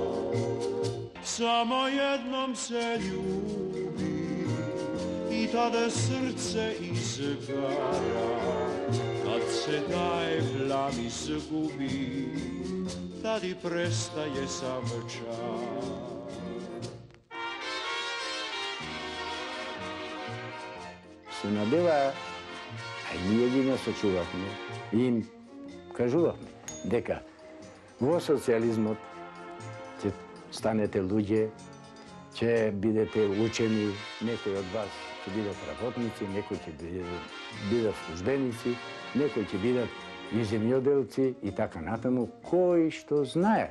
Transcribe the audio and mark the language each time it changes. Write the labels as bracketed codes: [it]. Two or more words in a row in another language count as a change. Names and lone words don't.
[hr] Samo jednom se ljubi i tada srce izgara, kad se taj plam izgubi, tad i prestaje sam čas. [mk] Се набива, а и ние ги насочувавме и им кажувавме дека во социализмот ќе станете луѓе, ќе бидете учени, некои од вас ќе бидат работници, некои ќе бидат службеници, некои ќе бидат и земјоделци и така натаму, кој што знае.